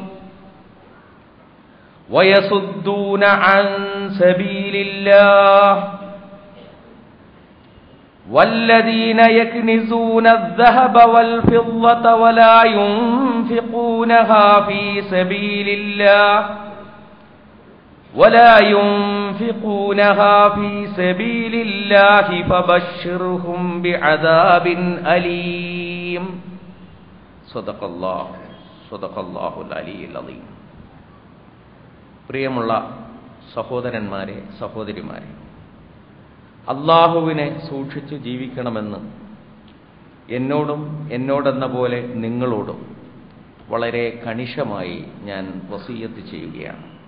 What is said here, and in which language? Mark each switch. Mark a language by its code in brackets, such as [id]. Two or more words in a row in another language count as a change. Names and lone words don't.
[ar] ويصدون عن سبيل الله والذين يكنزون الذهب والفضة ولا ينفقونها في سبيل الله فبشرهم بعذاب أليم. صدق الله العلي العظيم. [ml] പ്രിയമുള്ള സഹോദരന്മാരെ, സഹോദരിമാരെ, അല്ലാഹുവിനെ സൂക്ഷിച്ചു ജീവിക്കണമെന്ന് എന്നോടും എന്നോടെന്ന പോലെ നിങ്ങളോടും വളരെ കണിശമായി ഞാൻ വസിയ്യത്ത് ചെയ്യുകയാണ്.